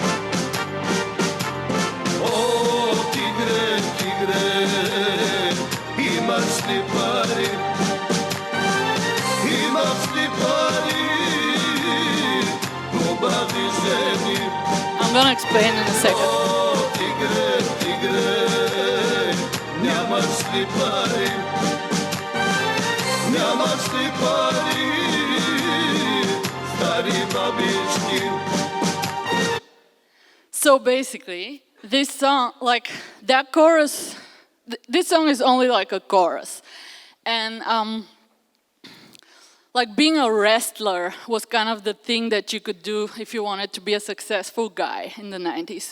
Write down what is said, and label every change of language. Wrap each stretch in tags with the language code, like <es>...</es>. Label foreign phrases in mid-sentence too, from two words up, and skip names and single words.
<sr>Oh, tigre, tigre, imaš li pari, imaš li pari, ljubavi ženi.</sr> <en>I'm gonna explain in a second.</en> <sr>Oh, tigre, tigre, nemaš li pari, nemaš li pari, stari babički.</sr> <en>So basically, this song, like that chorus, this song is only like a chorus. And like being a wrestler was kind of the thing that you could do if you wanted to be a successful guy in the 90s.</en>